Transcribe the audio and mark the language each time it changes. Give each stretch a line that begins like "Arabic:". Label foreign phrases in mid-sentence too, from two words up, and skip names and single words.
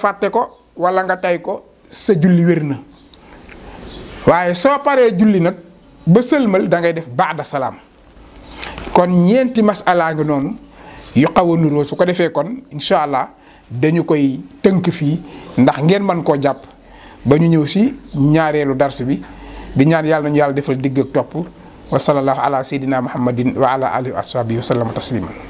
Wolof: fàtte ko wala nga tay ko sa julli wér na waaye soo paree julli nag ba sëlmal da ngay def baada salaam kon ñeenti masala nga noonu yu xaw a nuroo su ko defee kon
Arabic: إن شاء الله
Wolof: dañu koy tënk fii ndax ngeen mën koo jàpp ba ñu ñëw si ñaareelu dars bi di ñaan yàlla nañu yàlla defal digg ak topp
Arabic: وصلى الله على سيدنا محمد وعلى آله وأصحابه وسلم تسليما